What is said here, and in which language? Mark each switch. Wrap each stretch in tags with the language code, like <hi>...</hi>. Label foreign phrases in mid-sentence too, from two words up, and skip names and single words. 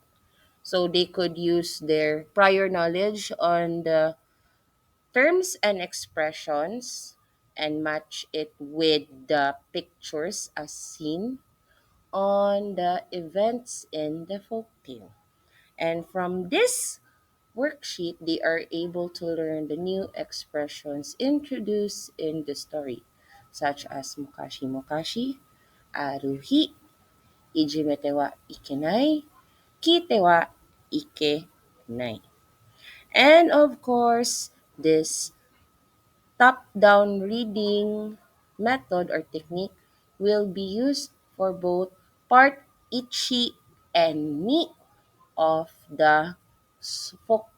<en>So they could use their prior knowledge on the terms and expressions and match it with the pictures as seen on the events in the folktale. And from this worksheet, they are able to learn the new expressions introduced in the story, such as</en> <ja>むかしむかし、あるひ、いじめてはいけない、きてはいけない.</ja> <en>And of course, this top-down reading method or technique will be used for both part ichi and ni of the folktale.</en>